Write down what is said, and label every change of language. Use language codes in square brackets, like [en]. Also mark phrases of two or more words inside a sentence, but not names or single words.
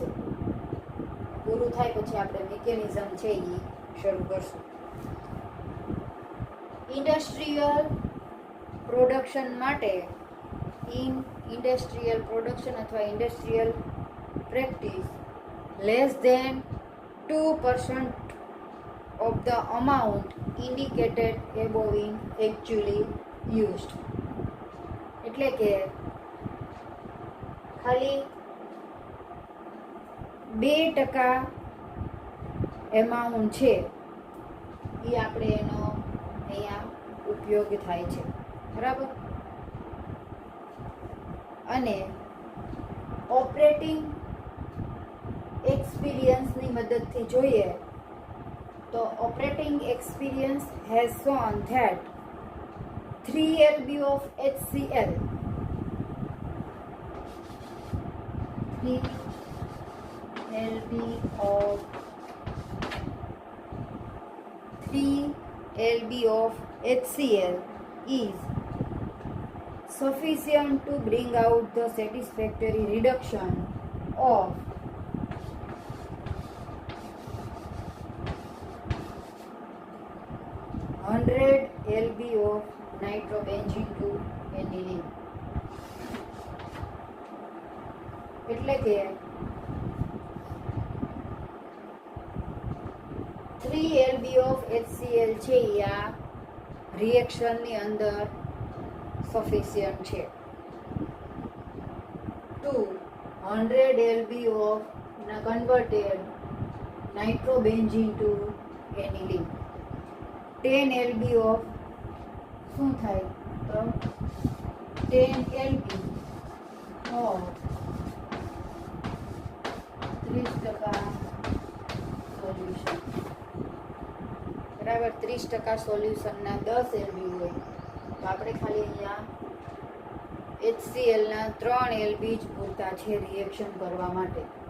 [gu] પૂરું થાય પછી આપણે મિકેનિઝમ છે એ શરૂ કરશું. [en] industrial production માટે industrial production અથવા industrial practice less than 2% of the amount indicated above in actually used. [gu] એટલે કે ખાલી 2% એમાઉન્ટ છે એ આપણે એનો અહીંયા ઉપયોગ થાય છે. બરાબર. અને [en] operating experience [gu] મદદથી જોઈએ તો [en] operating experience has shown that 3 lb of HCl 3 lb of 3 lb of HCl is sufficient to bring out the satisfactory reduction of 100 lb of nitrobenzene to aniline. [gu] એટલે કે [en] 3 lb of HCl [gu] છે આ રિએક્શનની અંદર સફિશિયન્ટ છે [en] ટુ 100 lb of converted nitrobenzene to aniline. 10 lb of [gu] શું થાય તો [en] 10 lb of 30% સોલ્યુશન. [gu] બરાબર. 30% સોલ્યુશનના 10 lb હોય તો આપણે ખાલી અહીંયા HClના 3 lb જ પૂરતા છે રિએક્શન કરવા માટે.